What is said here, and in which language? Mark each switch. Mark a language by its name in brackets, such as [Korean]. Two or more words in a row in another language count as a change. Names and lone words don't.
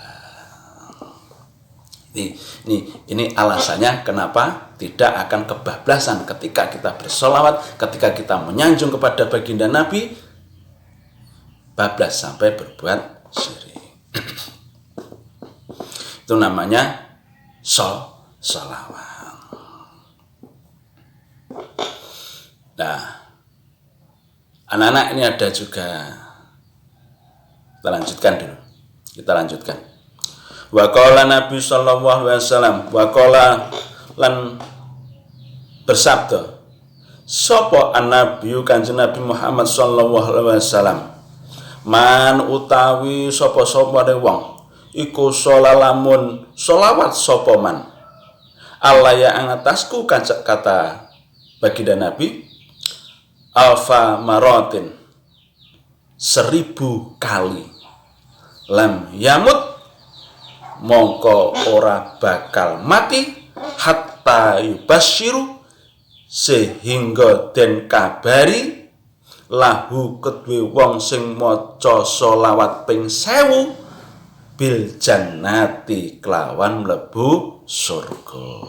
[Indonesian] Ini alasannya kenapa tidak akan kebablasan ketika kita bersolawat, ketika kita menyanjung kepada baginda Nabi, bablas sampai berbuat syirik. Itu namanya sholawat. Nah, anak-anak ini ada juga, kita lanjutkan dulu. [Arabic] وقال النبي صلى الله عليه وسلم وقال lan [Javanese] bersabda sapa an-nabi Kanjeng Nabi Muhammad [Arabic] صلى الله عليه وسلم, [Javanese] man utawi sapa-sapa wong iku sholalamun sholawat sapa man Allah ya angatasku [Indonesian] kata baginda Nabi [Arabic] ألف مرة [Javanese] 1000 kali [Arabic] لم يمت [Javanese] mongko ora bakal mati [Arabic] حتى يبشر [Javanese] sehingga den kabari lahu kedue wong sing maca sholawat ping 1000 [Arabic] بالجنة [Javanese] kelawan mlebu surga.